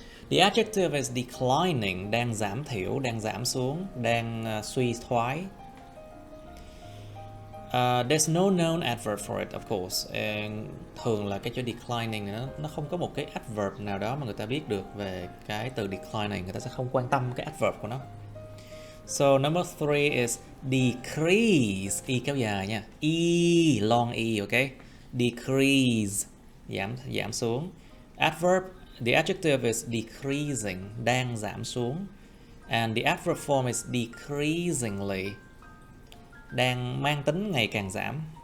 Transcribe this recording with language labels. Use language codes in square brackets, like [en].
[en] The adjective is declining, [vi] đang giảm thiểu, đang giảm xuống, đang suy thoái. [en] There's no known adverb for it, of course. [vi] Thường là cái chữ declining nó không có một cái adverb nào đó mà người ta biết được về cái từ declining, người ta sẽ không quan tâm cái adverb của nó. [en] So number 3 is decrease, [vi] kéo dài nha, [en] long okay? [vi] Decrease, giảm xuống. [en] Adverb, the adjective is decreasing, [vi] đang giảm xuống, [en] and the adverb form is decreasingly, [vi] đang mang tính ngày càng giảm.